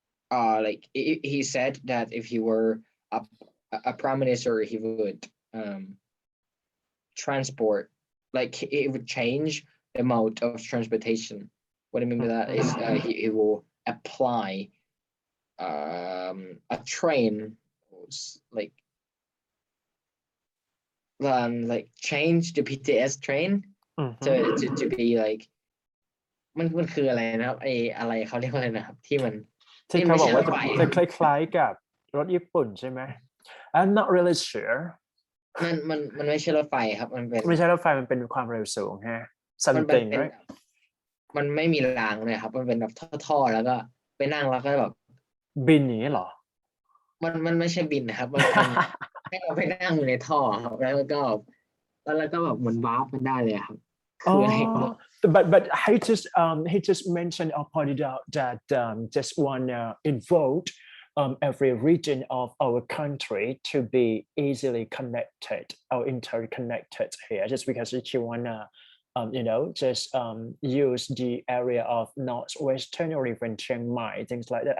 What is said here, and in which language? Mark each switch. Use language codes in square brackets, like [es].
[en] like he said that if he were a prime minister, he would transport, like it would change the mode of transportation. What I mean by that is he will apply a train, like change the BTS train to be like [th] มันคืออะไรนะครับอะไรเขาเรียกว่าอะไรนะครับที่มัน ที่เขาบอกว่าจะคล้ายๆกับรถญี่ปุ่นใช่ไหม [en] I'm not really sure [th] มันไม่ใช่รถไฟครับมันเป็น ไม่ใช่รถไฟมันเป็นความเร็วสูงฮะ [en] something right [th] มันไม่มีรางเลยครับมันเป็นแบบท่อแล้วก็ไปนั่งแล้วก็แบบ บินอย่างนี้เหรอ มันไม่ใช่บินนะครับมันให้เราไปนั่งอยู่ในท่อครับแล้วก็แบบเหมือนวาร์ปมันได้เลยครับคืออะไร [en] but he just mentioned or pointed out that just want involved every region of our country to be easily connected or interconnected here, just because he wanna just use the area of Northwestern or even Chiang Mai, things like that.